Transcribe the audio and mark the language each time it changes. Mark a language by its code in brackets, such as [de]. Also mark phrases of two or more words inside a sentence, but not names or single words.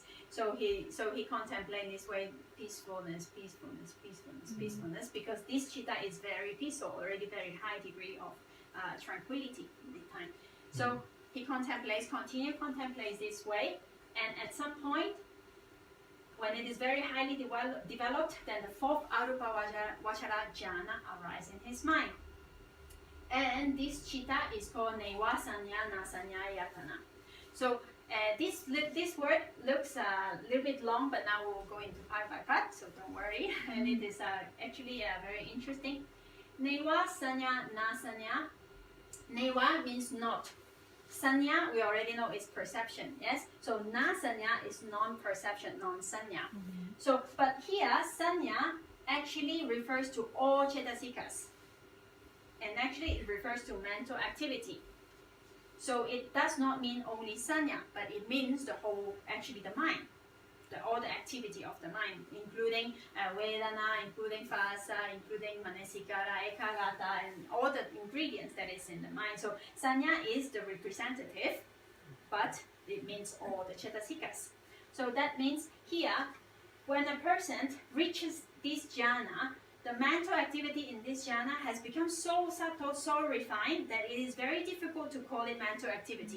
[en] So he contemplates this way, peacefulness, because this chitta is very peaceful, already very high degree of tranquility in the time. So he contemplates this way, and at some point, when it is very highly developed, then the fourth arupa vachara jhana arises in his mind. And this chitta is called [pi] neva sanya nasanya yatana. [en] So this word looks a little bit long, but now we'll go into part by part, so don't worry. And it is actually very interesting. [pi] Neva sanya nasanya. [en] Neva means not. Sanya, we already know, is perception, yes? So na-sanya is non-perception, non-sanya. So, but here, sanya actually refers to all cetasikas. And actually it refers to mental activity. So it does not mean only sanya, but it means the whole, actually the mind. All the activity of the mind, including vedana, including phasa, including [pi] manasikara, ekagata, [en] and all the ingredients that is in the mind. So sanya is the representative, but it means all the cetasikas. So that means here, when a person reaches this jhana, the mental activity in this jhana has become so subtle, so refined that it is very difficult to call it mental activity.